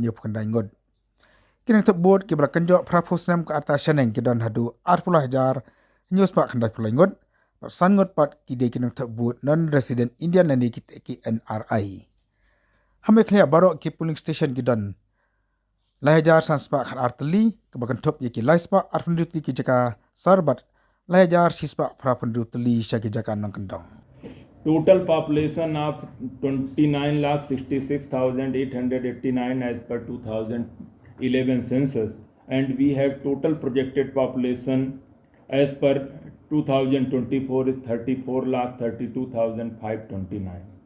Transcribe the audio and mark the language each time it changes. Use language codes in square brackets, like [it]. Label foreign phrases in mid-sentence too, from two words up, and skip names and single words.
[kha] nyu khandai ngot kinang vote ki bra kanjo prapusnam ka ata shaneng ki don hadu arpula hajar news pa khandai pulai ngot san ngot pat ki de kinang [en] vote non resident Indian [kha] lani ki NRI hame khlia baro ki [en] polling station [kha] ki don la hajar sanspa khan artli ka bakan top ye ki laispa arfundutli ki jaka sarbat la hajar sispa prapundutli shaki jaka nang kandong. [en] Total population of 29,66,889 as per 2011 census, and we have total projected population as per 2024 is 34,32,529.